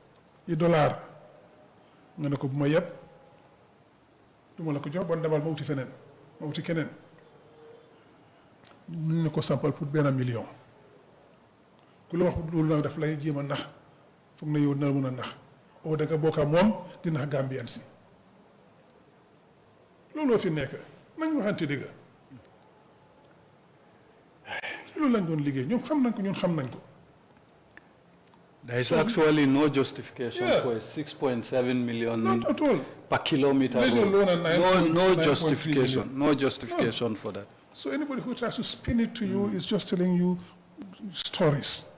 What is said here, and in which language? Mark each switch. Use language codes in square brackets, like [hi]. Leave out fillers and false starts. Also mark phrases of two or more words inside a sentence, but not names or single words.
[wo] nga ne ko bu ma yeb du ma la ko jox bon demal ma wuti feneen ma wuti keneen ñu ne ko sampal pour $1 million ku la wax loolu nag daf lay jéem a nax foog na yow dina la mën a nax oo da nga bokk ak moom di nax Gambien si looloo fi nekk nañ waxante dëgg ci loolu lañ doon liggéey ñoom xam nañ ko ñun xam nañ ko. [en] There is actually no justification for a 6.7 million not at all. Per kilometer. No justification. No justification for that. So anybody who tries to spin it to you is just telling you stories.